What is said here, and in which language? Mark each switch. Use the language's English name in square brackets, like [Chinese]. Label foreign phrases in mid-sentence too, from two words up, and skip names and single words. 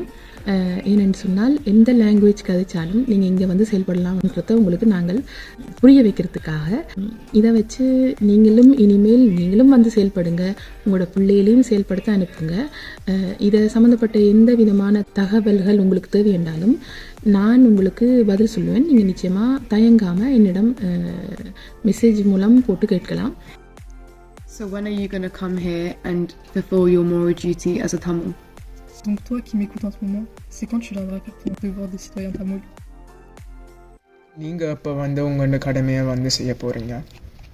[Tamil] ஏனென்று சொன்னால் எந்த லாங்குவேஜ் கதைச்சாலும் நீங்கள் இங்கே செயல்படலாம்ன்றத உங்களுக்கு நாங்கள் புரிய வைக்கிறதுக்காக இதை வச்சு நீங்களும் செயல்படுங்க, உங்களோட பிள்ளைகளையும் செயல்படுத்த அனுப்புங்க. இதை சம்மந்தப்பட்ட எந்த விதமான தகவல்கள் உங்களுக்கு தேவை என்றாலும் நான் உங்களுக்கு பதில் சொல்லுவேன். நீங்கள் நிச்சயமாக தயங்காமல் என்னிடம் மெசேஜ் மூலம் போட்டு கேட்கலாம். [English] So when are you going to come here and fulfill your moral duty as a Tamil? [French] Donc toi qui m'écoutes en ce moment, c'est quand tu viendras faire ton devoir de citoyen tamoul? [Tamil] நீங்கள் இப்போ உங்களோட கடமையை செய்ய போகிறீங்க?